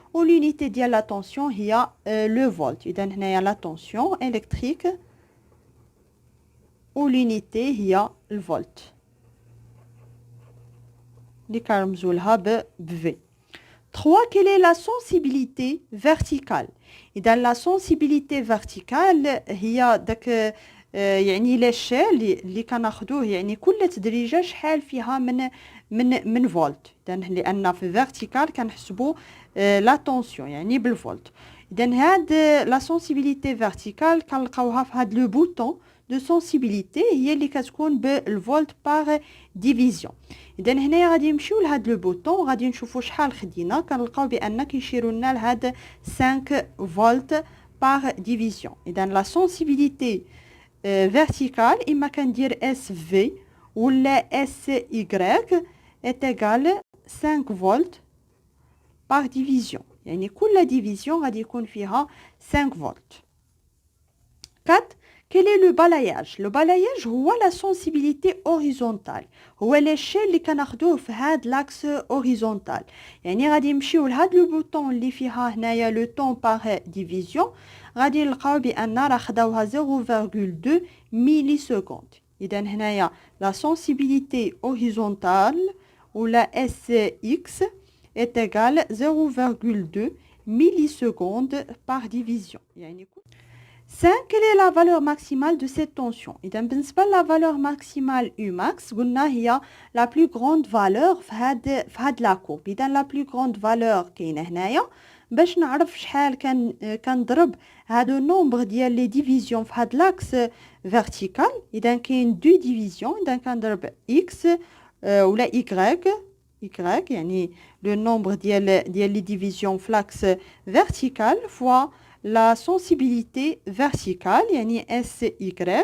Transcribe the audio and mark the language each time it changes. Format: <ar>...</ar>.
<fr>Ou l'unité de la tension, il y a le volt. Il y a la tension électrique. Ou l'unité, il y a le volt. V. 3. Quelle est la sensibilité verticale? Et dans la sensibilité verticale, il y a</fr> <ar>يعني l'échelle اللي كناخذوه يعني كل تدريجه شحال فيها من فولت. لان في vertical كنحسبوا لا طونسيون يعني بالفولت. اذا هاد لا سنسيبيليتي فيرتيكال كنلقاوها في هاد لو بوطون دو سنسيبيليتي هي اللي كتكون بالفولت باغ ديفيزيون. اذا هنايا غادي نمشيو لهاد لو بوطون غادي نشوفوا شحال خدينا كنلقاو بان كيشيروا لنا لهاد 5 فولت باغ ديفيزيون. اذا</ar> <fr>لا سنسيبيليتي verticale, il m'a qu'à dire SV ou la SY est égale 5 volts par division.</fr> <ar>يعني كل division غادي يكون فيها 5 volts. 4.</ar> <fr>Quel est le balayage? Le balayage هو la sensibilité horizontale.</fr> <ar>هو l'échelle اللي كناخدوه في هاد l'axe horizontal. يعني غادي نمشيو لهاد لو بوطون اللي فيها هنايا لو طون باغ ديفيزيون غادي نلقاو بان راه خداوها 0.2 ملي سكوند. اذا هنايا</ar> <fr>لا sensibilité horizontale ou la SX est égale 0.2 millisecondes par division.</fr> <ar>يعني 5.</ar> <fr>Quelle est la valeur maximale de cette tension?</fr> <ar>إذا بالنسبة la valeur maximale Umax قلنا هي</ar> <fr>la plus grande valeur</fr> <ar>في هاد لا كورب. إذا la plus grande valeur كاينة هنايا. باش نعرف شحال كنضرب هادو نومبر ديال لي ديفيزيون في هاد لاكس فيرتيكال. اذا كاين دو ديفيزيون اذا كنضرب اكس ولا y يعني لو نومبر ديال لي ديفيزيون في لاكس فيرتيكال فوا لا سنسيبيليتي فيرتيكال يعني اس y.</ar>